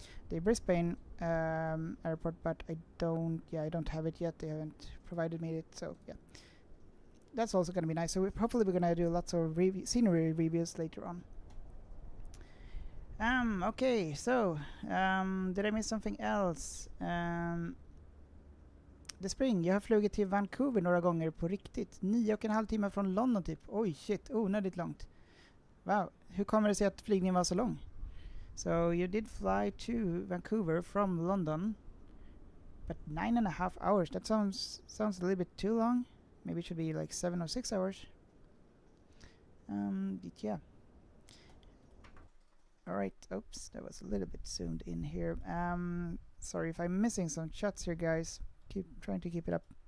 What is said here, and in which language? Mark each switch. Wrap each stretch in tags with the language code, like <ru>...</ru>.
<en>The Brisbane airport, but I don't have it yet. They haven't provided me it, so yeah. That's also going to be nice. So hopefully we're going to do lots of scenery reviews later on. Okay, so did I miss something else?</en> <sv>The spring, jag har flugit till Vancouver några gånger på riktigt. 9,5 timmar från London typ. Oj shit, onödigt långt. Wow, hur kommer det sig att flygningen var så lång?</sv> <en>So you did fly to Vancouver from London, but 9.5 hours. That sounds a little bit too long. Maybe it should be like 7 or 6 hours. Yeah. Alright, oops, that was a little bit zoomed in here. Sorry if I'm missing some shots here, guys. Keep trying to keep it up.</en>